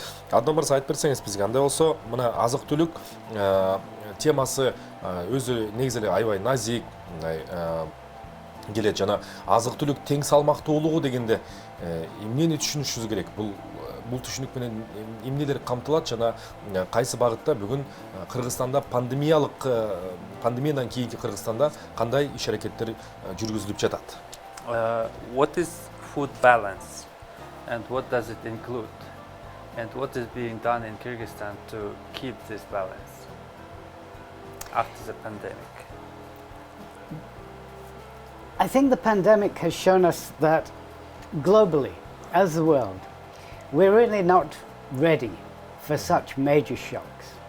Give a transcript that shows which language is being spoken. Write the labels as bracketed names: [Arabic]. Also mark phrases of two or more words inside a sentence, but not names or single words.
[Kyrgyz] Аднан мырза, айтып берсеңиз бизге, андай болсо, мына азык-түлүк темасы өзү негизи эле аябай назик келет жана азык-түлүк тең салмактуулугу дегенде эмнени түшүнүшүбүз керек? Бул түшүнүк менен эмнелер камтылат жана кайсы багытта бүгүн Кыргызстанда пандемиядан кийинки Кыргызстанда кандай иш-аракеттер жүргүзүлүп жатат? [English] What is food balance and what does it include? And what is being done in Kyrgyzstan to keep this balance after the pandemic? I think the pandemic has shown us that globally, as the world, we're really not ready for such major shocks.